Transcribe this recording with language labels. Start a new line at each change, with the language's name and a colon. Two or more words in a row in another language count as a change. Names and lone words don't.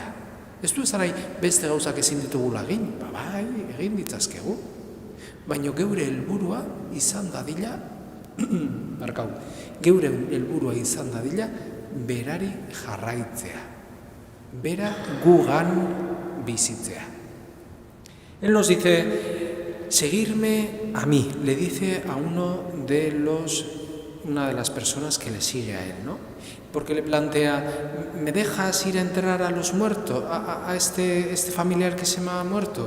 Basque: Ez du ezarai beste gauzak ezin ditugula egin, bai, egin ditzazkegu. Baina geure helburua izan dadila, geure helburua izan dadila berari jarraitzea. Bera gugan bizitzea.
Spanish: Él nos dice, seguirme a mí, le dice a una de las personas que le sigue a él, ¿no? Porque le plantea, ¿me dejas ir a enterrar a los muertos, a este familiar que se me ha muerto?